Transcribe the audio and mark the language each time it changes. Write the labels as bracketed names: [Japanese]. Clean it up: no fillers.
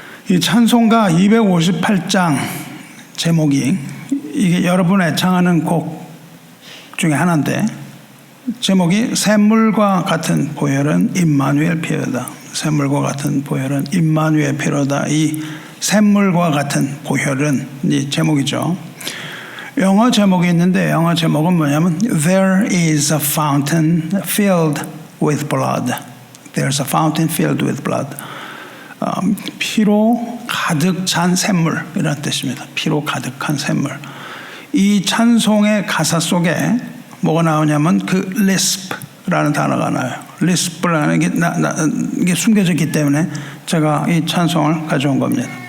[Korean] 이 찬송가 258장 제목이 이게 여러분 애창하는 곡 중에 하나인데 제목이 샘물과 같은 보혈은 임마누엘 피로다. 샘물과 같은 보혈은 임마누엘 피로다. 이 샘물과 같은 보혈은 이 제목이죠. 영어 제목이 있는데 영어 제목은 뭐냐면 [English] There is a fountain filled with blood. There's a fountain filled with blood. [Korean] 피로 가득 찬 샘물 이런 뜻입니다. 피로 가득한 샘물. 이 찬송의 가사 속에 뭐가 나오냐면 그 lisp라는 단어가 나와요. lisp라는 게 이게 숨겨져 있기 때문에 제가 이 찬송을 가져온 겁니다.